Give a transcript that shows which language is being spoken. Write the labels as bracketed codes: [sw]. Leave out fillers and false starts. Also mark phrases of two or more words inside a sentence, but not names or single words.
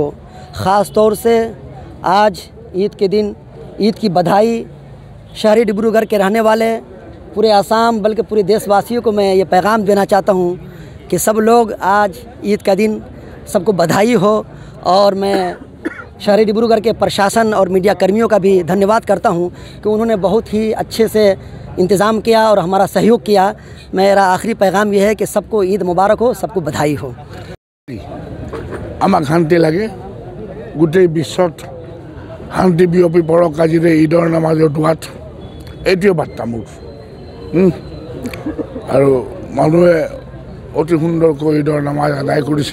[hi] ख़ास तौर से आज ईद के दिन ईद की बधाई शहरी डिब्रूगढ़ के रहने वाले पूरे आसाम बल्कि पूरे देशवासियों को मैं ये पैगाम देना चाहता हूँ कि सब लोग आज ईद का दिन सबको बधाई हो। और मैं शहरी डिब्रूगढ़ के प्रशासन और मीडिया कर्मियों का भी धन्यवाद करता हूँ कि उन्होंने बहुत ही अच्छे से इंतज़ाम किया और हमारा सहयोग किया। मेरा आखिरी पैगाम ये है कि सबको ईद मुबारक हो, सबको बधाई हो। [as] আমাক শান্তি লাগে, গোটেই বিশ্বত শান্তি বিয়পি পৰক আজিৰে ঈদৰ নামাজৰ দোৱাত, এইটোৱে বাৰ্তা মোৰ। আৰু মানুহে অতি সুন্দৰকৈ ঈদৰ নামাজ আদায় কৰিছে।